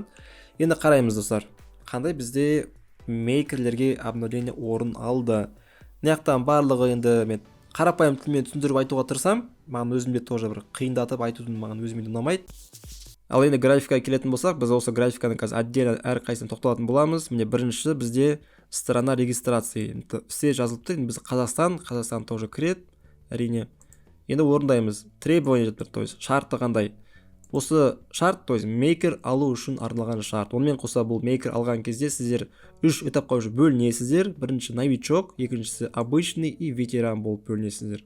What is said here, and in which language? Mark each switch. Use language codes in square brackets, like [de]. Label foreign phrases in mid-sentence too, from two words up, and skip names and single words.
[kk] Енді қараймыз достар, қандай бізде мейкерлерге обновление орын алды. Мынаяқтан барлығы енді мен қарапайым тілмен түсіндіріп айтуға тырысам, маған өзімде тоже бір қиындатып айтудың маған өзіме ұнамайды. Ал енді графикаға келетін болсақ, біз осы графиканы қазір отдельно әрқайсысын тоқталатын боламыз. Міне біріншісі бізде [ru] сторона регистрации. [kk] Все жазылыпты. Біз Қазақстан тоже кіреді, әрине. Енді орындаймыз. Требование жатыр, [ru] то есть [kk] шарты қандай. Осы шарт, [ru] то есть [kk] мейкер алу үшін арналған шарт. Онымен қоса бұл мейкер алған кезде сіздер 3 этапқа уже бөлінесіздер. Бірінші новичок, екіншісі [ru] обычный и ветеран [kk] болып бөлінесіздер.